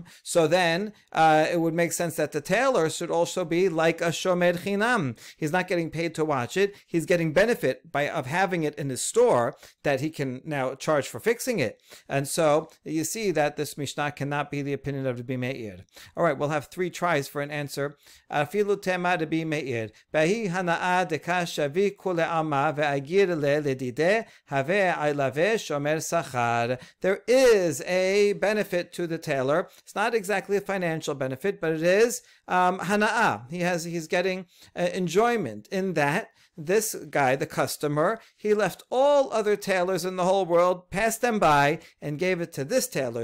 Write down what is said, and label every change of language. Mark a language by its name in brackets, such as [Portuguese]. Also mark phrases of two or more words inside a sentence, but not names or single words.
[English] So then it would make sense that the tailor should also be like a [Hebrew] שומר חינם. [English] He's not getting paid to watch it. He's getting benefit of having it in his store that he can now charge for fixing it. And so you see that this Mishnah cannot be the opinion of Rabbi Meir. All right, we'll have 3 tries for an answer. [Aramaic] אפילו תימא רבי מאיר. בהאי הנאה דקא שביק כולי עלמא ואגר ליה לדידיה הוה עליה שומר שכר. [English] There is a benefit to the tailor. It's not exactly a financial benefit, but it is hana'ah. He's getting enjoyment in that this guy, the customer, he left all other tailors in the whole world, passed them by, and gave it to this tailor.